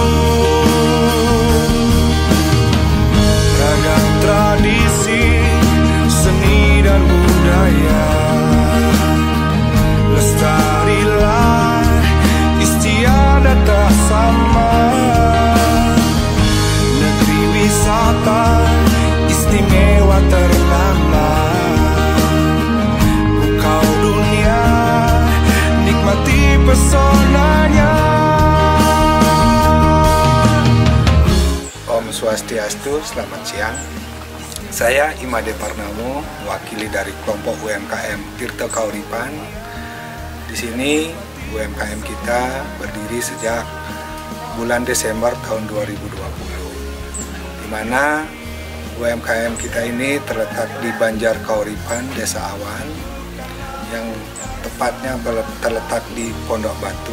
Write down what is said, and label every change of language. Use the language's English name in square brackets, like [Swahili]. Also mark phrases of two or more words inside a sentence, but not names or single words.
[Indonesian] Ragam tradisi, seni dan budaya, lestarilah istiadat tak sama. Negeri wisata istimewa ternama, Bukau dunia nikmati pesonanya. Om Swastiastu, selamat siang. Saya Imade Parnamo, wakili dari kelompok UMKM Tirta Kauripan. Di sini UMKM kita berdiri sejak bulan Desember tahun 2020, di mana UMKM kita ini terletak di Banjar Kauripan, Desa Awan, yang tepatnya terletak di Pondok Batu.